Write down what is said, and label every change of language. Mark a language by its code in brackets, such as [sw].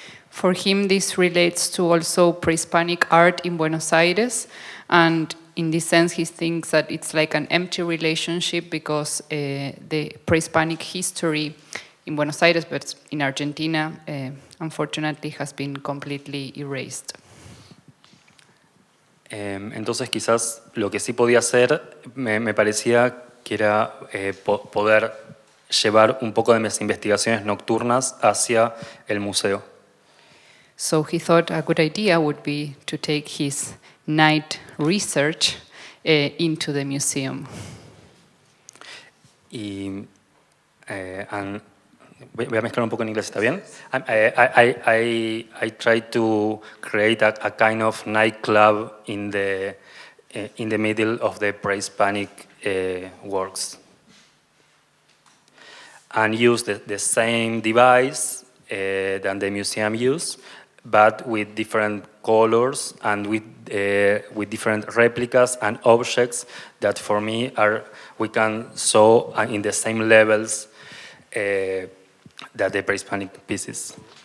[en] For him, this relates to also pre-Hispanic art in Buenos Aires, and in this sense, he thinks that it's like an empty relationship because the pre-Hispanic history in Buenos Aires, but in Argentina, unfortunately, has been completely erased. [es] Entonces, quizás lo que sí podía hacer me parecía que era poder llevar un poco de mis investigaciones nocturnas hacia el museo. [en] So he thought a good idea would be to take his night research into the museum. [es] And voy a mezclar un poco en inglés, ¿está bien? [en] I try to create a kind of nightclub in the middle of the pre-Hispanic works, and use the same device that the museum use, but with different colors and with different replicas and objects that for me we can show in the same levels that the pre-Hispanic pieces.